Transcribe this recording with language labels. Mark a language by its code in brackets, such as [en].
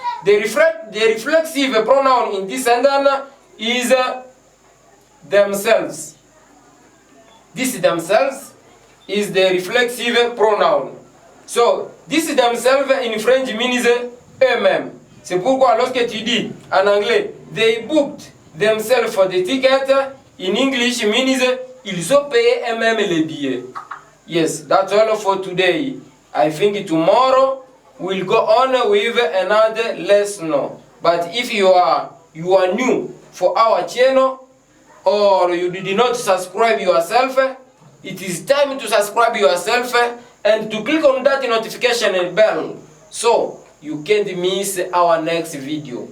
[en] The reflexive pronoun in this sentence is themselves. This themselves is the reflexive pronoun. So, this themselves in French means eux-mêmes. [fr] C'est pourquoi lorsque tu dis en anglais, [en] they booked themselves for the ticket, in English means [fr] ils ont payé eux-mêmes les billets. [en] Yes, that's all for today. I think tomorrow we'll go on with another lesson. But if you are new for our channel or you did not subscribe yourself, it is time to subscribe yourself and to click on that notification bell so you can't miss our next video.